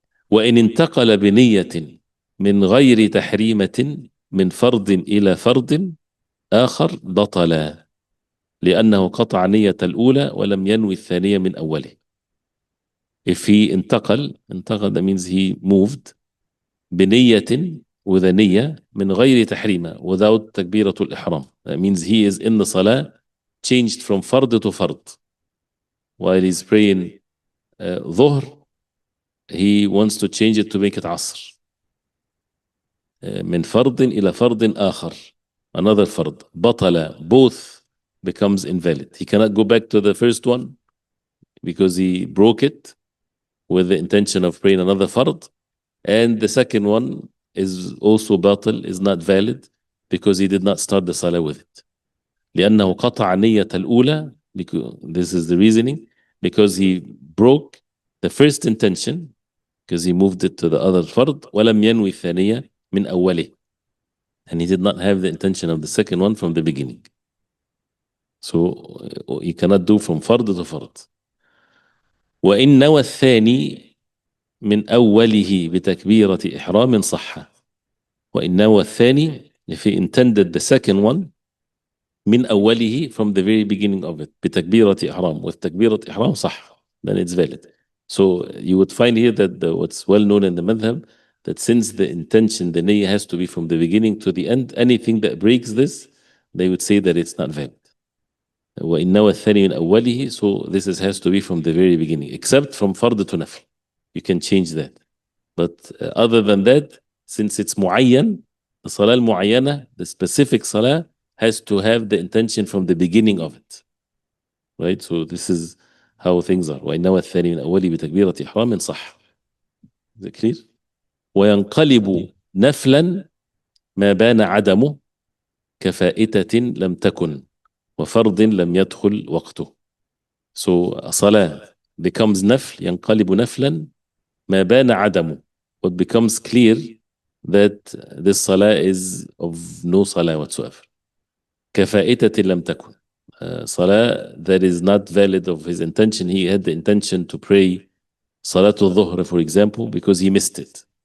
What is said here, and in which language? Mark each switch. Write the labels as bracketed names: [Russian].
[Arabic] وإن انتقل بنية من غير تحريمة من فرض إلى فرض آخر بطل لأنه قطع نية الأولى ولم ينوي الثانية من أوله. [English] If he [Arabic] انتقل, [English] that means he moved, [Arabic] بنية, [English] with a [Arabic] نية, من غير تحريمة, [English] without [Arabic] تكبيرة الإحرام. [English] That means he is in the salah, changed from fard to fard. While he's praying dhuhr, he wants to change it to make it asr. [Arabic] من فرض إلى فرض آخر, [English] another fard. [Arabic] بطل, [English] both becomes invalid. He cannot go back to the first one because he broke it with the intention of praying another fard, and the second one is also batil, is not valid, because he did not start the salah with it. [Arabic] لأنه قطع نية الأولى, [English] because this is the reasoning, because he broke the first intention, because he moved it to the other fard, [Arabic] ولم ينوي الثانية من أوله, [English] and he did not have the intention of the second one from the beginning. So you cannot do from fard to fard. [Arabic] وإن نوى الثاني من أوله بتكبيرة إحرام صح. وإن نوى الثاني, [English] if he intended the second one, [Arabic] من أوله, [English] from the very beginning of it, [Arabic] بتكبيرة إحرام, [English] with [Arabic] تكبيرة إحرام صح, [English] then it's valid. So you would find here that what's well known in the madhab, that since the intention, the niyyah, has to be from the beginning to the end, anything that breaks this, they would say that it's not valid. [Arabic] وإن نوى الثاني من أوله, [English] so this has to be from the very beginning, except from fard to nafl. You can change that. But other than that, since it's muayyan, the salah al-muayyana, the specific salah, has to have the intention from the beginning of it. Right? So this is how things are. [Arabic] وإن نوى الثاني من أوله بتكبيرة إحرام صح. [English] Is it clear? [Arabic] وينقلب نفلا ما بان عدمه كفائتة لم تكن وفرض لم يدخل وقته. [English] So a salah becomes [Arabic] نفل ينقلب نفلا ما بان عدمه. [English] What becomes clear that this salah is of no salah whatsoever. [Arabic] كفائتة لم تكن. [English] Salah that is not valid of his intention. He had the intention to pray Salatul Dhuhr, for example, because he missed it.